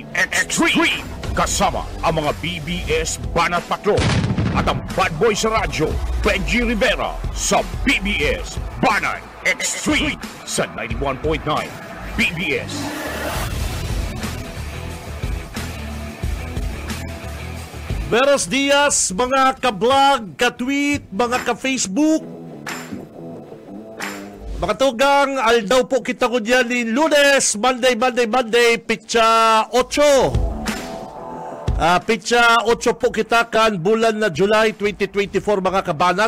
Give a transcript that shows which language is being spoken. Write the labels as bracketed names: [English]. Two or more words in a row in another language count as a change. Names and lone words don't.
[Filipino] Kasama ang mga BBS Banat Patrol at ang [English] bad boy [Filipino] sa radyo, Benji Rivera, sa BBS Banat Extreme sa 91.9 BBS. [Spanish] Buenos dias, [Filipino] mga ka-vlog, ka-tweet, mga ka-Facebook. [Bikol] Mga tugang, aldaw po kita ko dyan ni Lunes, Monday, pitsa 8. Pitsa 8 po kita kan bulan na July 2024, mga kabanat.